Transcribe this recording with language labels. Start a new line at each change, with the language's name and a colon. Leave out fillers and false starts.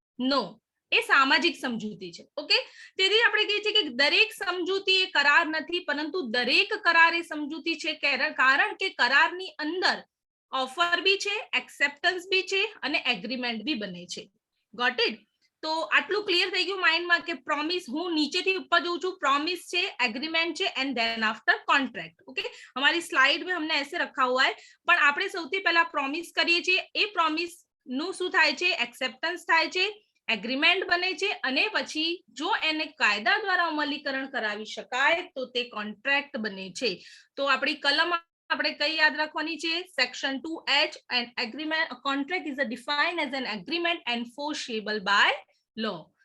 Gujarati: નો, એ સામાજિક સમજૂતી છે. ઓકે, તેથી આપણે કહીએ છીએ કે દરેક સમજૂતી એ કરાર નથી પરંતુ દરેક કરાર એ સમજૂતી છે, કારણ કે કરારની અંદર ઓફર બી છે, એક્સેપ્ટન્સ બી છે અને એગ્રીમેન્ટ બી બને છે.
English: Got it?
Gujarati: તો આટલું ક્લિયર થઈ ગયું માઇન્ડમાં કે પ્રોમિસ, હું નીચેથી ઉપર જોઉં છું, પ્રોमिस છે, एग्रीमेंट છે
English: And then after contract.
Hindi: Okay, हमारी स्लाइड में हमने ऐसे रखा हुआ है
Gujarati: પણ આપણે સૌથી પહેલા પ્રોમિસ કરીએ છીએ. એ પ્રોમિસ નું શું થાય છે? એક્સેપ્ટન્સ થાય છે, એગ્રીમેન્ટ બને છે અને પછી જો એને કાયદા દ્વારા અમલીકરણ કરાવી શકાય તો તે કોન્ટ્રાક્ટ બને છે. તો આપણી કલમ આપણે કઈ યાદ રાખવાની છે?
English: Section 2H, and agreement, contract is defined as an agreement enforceable by law.